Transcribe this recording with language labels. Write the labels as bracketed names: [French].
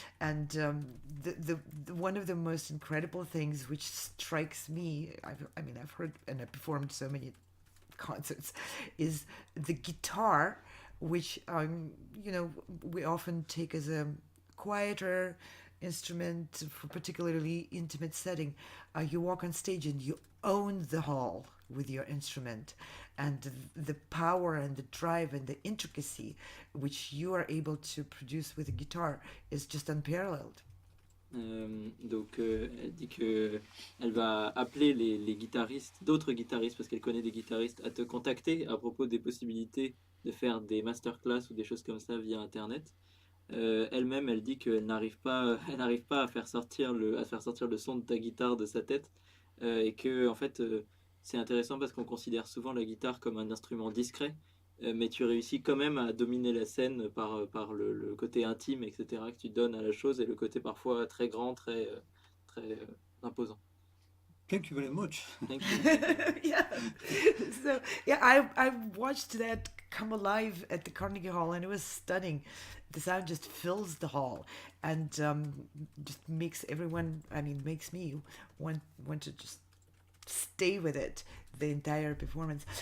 [English] And the one of the most incredible things which strikes me, I've heard and I've performed so many concerts, is the guitar, which we often take as a quieter instrument for particularly intimate setting. You walk on stage and you own the hall with your instrument, and the power and the drive and the intricacy which you are able to produce with a guitar is just unparalleled. [French] Donc elle dit que elle va appeler les guitaristes, d'autres guitaristes, parce qu'elle connaît des guitaristes, à te contacter à propos des possibilités de faire des masterclass ou des choses comme ça via internet. Elle-même, elle dit qu'elle n'arrive pas, elle n'arrive pas à faire sortir le son de ta guitare de sa tête, et que en fait c'est intéressant parce qu'on considère souvent la guitare comme un instrument discret, mais tu réussis quand même à dominer la scène par le côté intime, etc., que tu donnes à la chose et le côté parfois très grand, très imposant. [English] Thank you very much. Thank you. Yeah. So yeah, I watched that come alive at the Carnegie Hall, and it was stunning. The sound just fills the hall, and just makes everyone. Makes me want to just stay with it the entire performance.